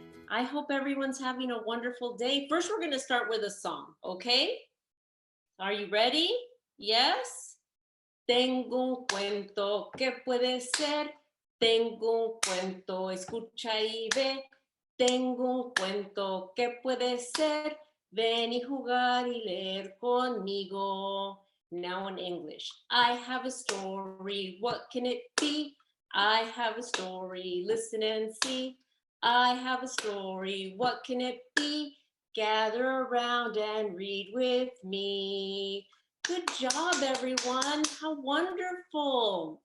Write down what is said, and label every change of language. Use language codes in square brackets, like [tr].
[en] I hope everyone's having a wonderful day. First, we're going to start with a song, okay? Are you ready? Yes? [es] Tengo un cuento que puede ser. Tengo un cuento, escucha y ve. Tengo un cuento que puede ser. Ven y jugar y leer conmigo. [en] Now in English. I have a story, what can it be? I have a story, listen and see. I have a story, what can it be? Gather around and read with me. Good job, everyone. How wonderful.